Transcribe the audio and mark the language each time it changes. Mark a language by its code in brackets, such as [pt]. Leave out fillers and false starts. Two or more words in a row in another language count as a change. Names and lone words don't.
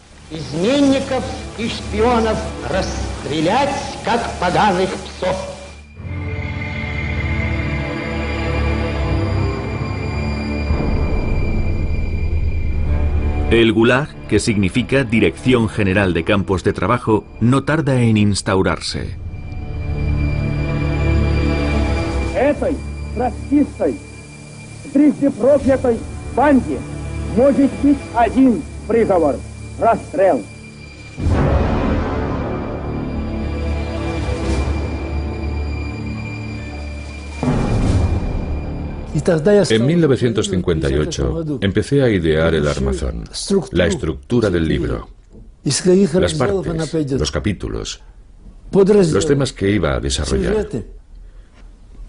[es] El Gulag, que significa Dirección General de Campos de Trabajo, no tarda en instaurarse. [ru] Этой троцкистской, трижды проклятой банде может быть один приговор – расстрел. [es] En 1958 empecé a idear el armazón, la estructura del libro, las partes, los capítulos, los temas que iba a desarrollar.